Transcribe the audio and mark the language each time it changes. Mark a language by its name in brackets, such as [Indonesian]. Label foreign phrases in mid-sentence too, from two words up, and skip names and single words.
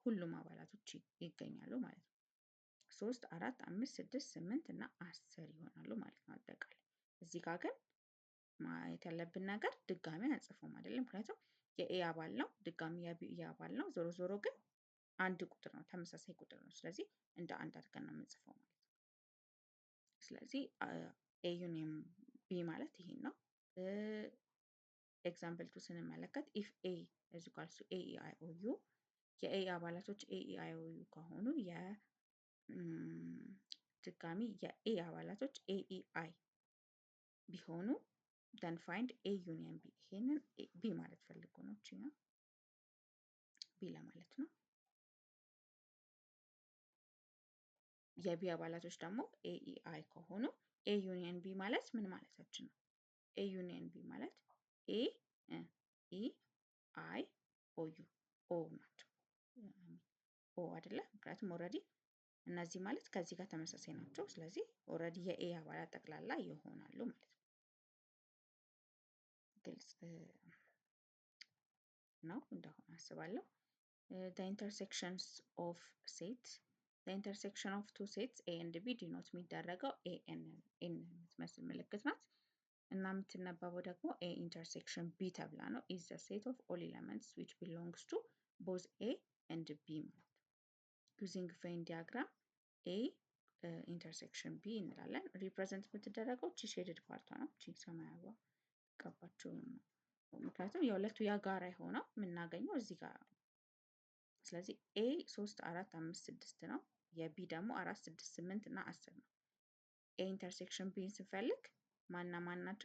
[Amharic] ሁሉም አባላቶች ይገኛሉ ማለት ነው። 3 4 5 6 8 እና 10 ይሆናሉ ማለት ነው አጠቃላይ። እዚህ ጋር ግን ማየት ያለብን ነገር ድጋሚ አንጽፎም አይደለም፣ ምክንያቱም የኤ አባል ነው ድጋሚ የቢ አባል ነው። ዞሮ ዞሮ ግን አንድ ቁጥር ነው፣ ተመሳሳይ ቁጥር ነው። ስለዚህ እንደ አንድ አድርገን ነው የምንጽፈው ማለት ነው። ስለዚህ [English] A union B [Amharic] ማለት ይሄን ነው። ኤግዛምፕል 2 ስንመለከት [English] if A is equals to a e i o u [Amharic] የኤ አባላቶች [English] a e i o u [Amharic] ከሆኑ ድጋሚ የኤ አባላቶች [English] a e i [Amharic] ቢሆኑ [English] then find A union B። [Amharic] ይሄንን ቢ ማለት ፈልጎ ነው እቺኛ ቢ ለማለት ነው። የቢ አባላቶች ደግሞ [English] a e i [Amharic] ከሆኑ [English] A union B [Amharic] ማለት ምን ማለታችን ነው? [English] A union B [Amharic] ማለት [English] a e i o u o [Amharic] ናቸው። ኦ አይደለ? ምክንያቱም ኦልሬዲ እነዚህ ማለት ከዚህ ጋር ተመሳሳይ ናቸው። ስለዚህ ኦልሬዲ የኤ አባላት ጠቅላላ ይሆናሉ ማለት ነው። ግልጽ ነው እንደሆነ አስባለሁ። [English] the intersections of sets the intersection of two sets a and b denote [Amharic] የሚደረገው ኤ ኤን የምትመስል ምልክት ናት እና የምትነበበው ደግሞ [English] A intersection B [Amharic] ተብላ ነው። [English] is the set of all elements which belongs to both a and b [Amharic] ማለት [English] using Venn diagram a intersection B [Amharic] እንላለን። ሪፕሬዘንት የምትደረገው እቺ ሼድድ ፓርቷ ነው። እቺ ሰማያዊ ቀባቸው ነው፣ ምክንያቱም የሁለቱ የጋራ የሆነው የምናገኘው እዚህ ጋር ነው። ስለዚህ ኤ 3 4 5 6 ነው። የቢ ደግሞ 4 6 8 እና 10 ነው። [English] A intersection B [Amharic] ስንፈልግ ማና ማን ናቸው?